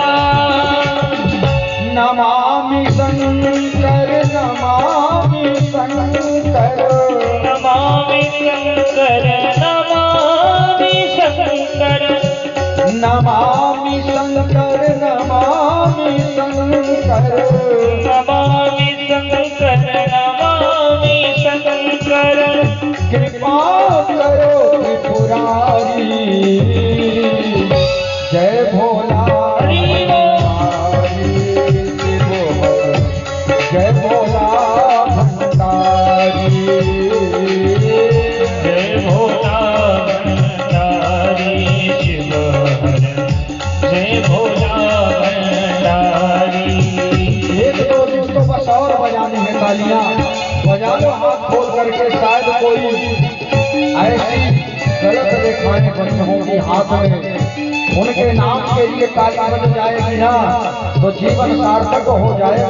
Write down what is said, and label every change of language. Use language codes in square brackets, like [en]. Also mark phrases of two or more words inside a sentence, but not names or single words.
[sa] नमामि शंकर, नमामि शंकर, नमामि शंकर, नमामि शंकर, नमामि शंकर, नमामि शंकर, नमामि शंकर, नमामि शंकर, [hi] कृपा करो त्रिपुरारी, जय भोला भंडारी शिव हर, जय भोला भंडारी, जय भोला भंडारी शिव हर, जय भोला भंडारी। एक दो दिन तो बस और बजानी है तालियां, बजा लो हाथ खोल करके, शायद कोई ऐसी गलत रेखाएं बनी होंगी हाथ में, उनके नाम के लिए ताली बन जाएगी ना तो जीवन सार्थक हो जाएगा।